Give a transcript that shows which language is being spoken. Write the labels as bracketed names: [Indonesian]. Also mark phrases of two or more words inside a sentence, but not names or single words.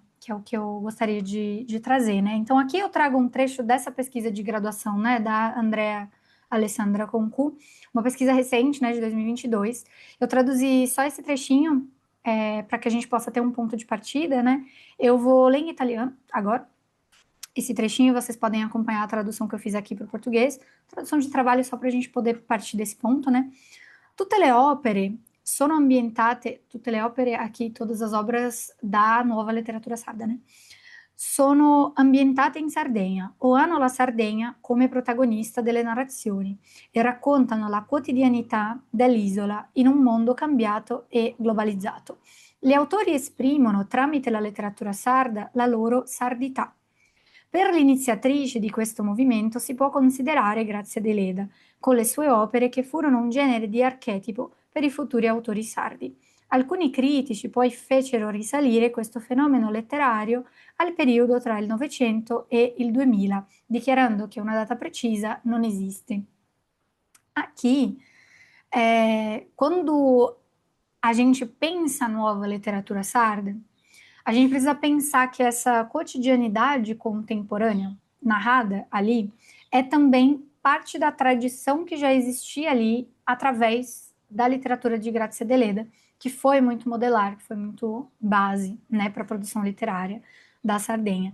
[Portuguese] Que é o que eu gostaria de trazer, né? Então, aqui eu trago um trecho dessa pesquisa de graduação, né, da Andrea Alessandra Concu, uma pesquisa recente, né, de 2022. Eu traduzi só esse trechinho para que a gente possa ter um ponto de partida, né? Eu vou ler em italiano agora. Esse trechinho vocês podem acompanhar a tradução que eu fiz aqui para o português, tradução de trabalho só para a gente poder partir desse ponto, né? [Italian] Tutte le opere sono ambientate, tutte le opere [Portuguese] aqui, todas as obras da [Italian] nuova letteratura sarda, né? Sono ambientate in Sardegna o hanno la Sardegna come protagonista delle narrazioni e raccontano la quotidianità dell'isola in un mondo cambiato e globalizzato. Gli autori esprimono tramite la letteratura sarda la loro sardità. Per l'iniziatrice di questo movimento si può considerare Grazia Deledda, con le sue opere che furono un genere di archetipo per i futuri autori sardi. Alcuni critici poi fecero risalire questo fenomeno letterario al periodo tra il Novecento e il 2000, dichiarando che una data precisa non esiste. [Portuguese] Aqui, quando a gente pensa a nova literatura sarda, a gente precisa pensar que essa cotidianidade contemporânea, narrada ali, é também parte da tradição que já existia ali através da literatura de Grazia Deledda, que foi muito modelar, que foi muito base, né, para a produção literária da Sardenha.